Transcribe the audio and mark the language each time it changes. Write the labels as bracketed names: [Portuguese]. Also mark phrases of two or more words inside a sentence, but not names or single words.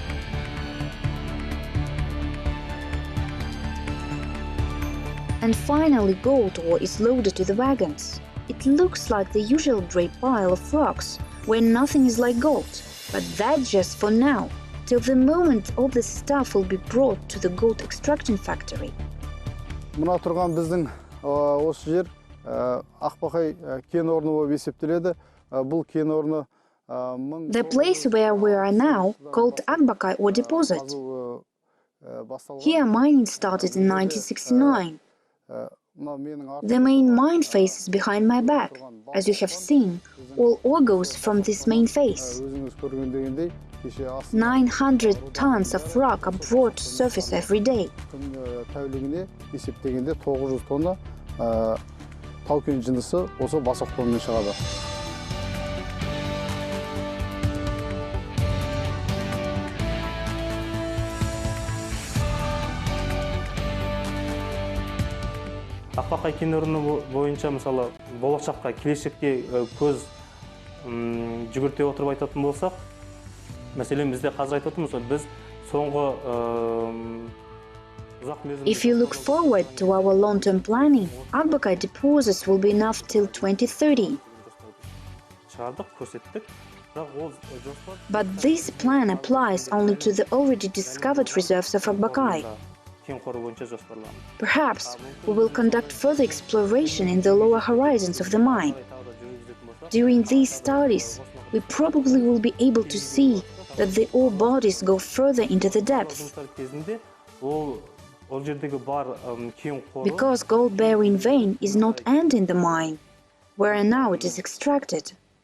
[English] And finally, gold ore is loaded to the wagons. It looks like the usual dray pile of rocks, where nothing is like gold, but that's just for now, till the moment all the stuff will be brought to the gold extraction factory. [Kazakh] Мына тұрған біздің осы жер Ақбақай кен орны болып есептеледі. Бұл кен орны [English] The place where we are now, called Akbakai Deposit. Here mining started in 1969. The main mine face is behind my back. As you have seen, all ore goes from this main face. 900 tons of rock are brought to surface every day. [Kazakh] Тәулігіне есептегенде 900 тонна тау-кен жындысы осы басоқтығымен шығады. Akbakai кен орны бойынша мысалы болашаққа келешекке көз жүгірте отырып айтатын болсақ, мәселен бізде қазір айтып отырмыз, біз соңғы [English] If you look forward to our long-term planning, Akbakai deposits will be enough till 2030. [Kazakh] шығардық, көрсеттік. [English] But this plan applies only to the already discovered reserves of Akbakai. [Kazakh] Кен қоры бойынша жоспарланды. [English] Perhaps we will conduct further exploration in the lower horizons of the mine. During these studies, we probably will be able to see that the ore bodies go further into the depth. Because gold-bearing vein is not end in the mine, where now it is extracted.